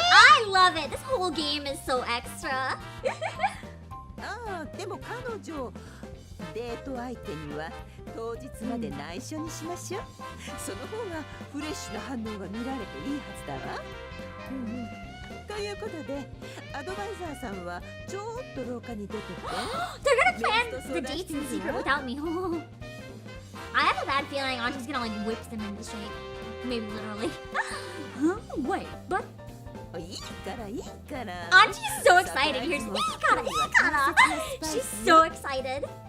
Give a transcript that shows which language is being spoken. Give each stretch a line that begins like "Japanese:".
English: I love it. This whole game is so extra.
Japanese: ああ、でも彼女デート相手には当日まで内緒にしましょう。その方がフレッシュな反応が見られていいはずだわ。ということで、アドバイザーさんはちょっと廊下に出てて。
English: They're gonna plan the dates in secret without me. I have a bad feeling Auntie's gonna like whip them into shape. Maybe literally. Huh? Wait, but
Japanese: いいからいいから。
English: Auntie's so excited. Here's Ikara. She's so excited.